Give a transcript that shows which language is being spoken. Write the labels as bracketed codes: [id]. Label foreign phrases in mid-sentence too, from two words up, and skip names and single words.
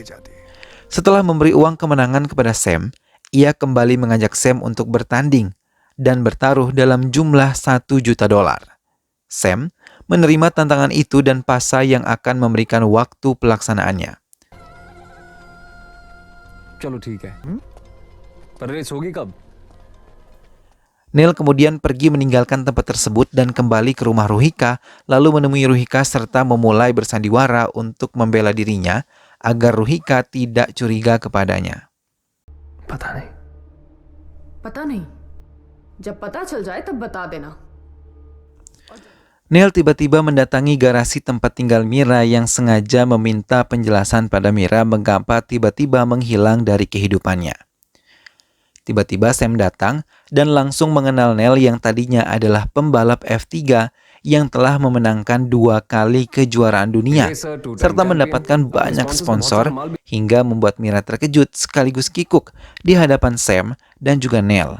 [id] Setelah memberi uang kemenangan kepada Sam, ia kembali mengajak Sam untuk bertanding dan bertaruh dalam jumlah $1 juta. Sam menerima tantangan itu dan Pasha yang akan memberikan waktu pelaksanaannya. [hi] चलो ठीक है पर रेस होगी कब? [id] Neil kemudian pergi meninggalkan tempat tersebut dan kembali ke rumah Ruhika, lalu menemui Ruhika serta memulai bersandiwara untuk membela dirinya agar Ruhika tidak curiga kepadanya. [hi] पता नहीं पता नहीं जब पता चल जाए तब बता देना [id] Neil tiba-tiba mendatangi garasi tempat tinggal Mira yang sengaja meminta penjelasan pada Mira mengapa tiba-tiba menghilang dari kehidupannya. Tiba-tiba Sam datang dan langsung mengenal Neil yang tadinya adalah pembalap F3 yang telah memenangkan 2 kali kejuaraan dunia serta mendapatkan banyak sponsor hingga membuat Mira terkejut sekaligus kikuk di hadapan Sam dan juga Neil.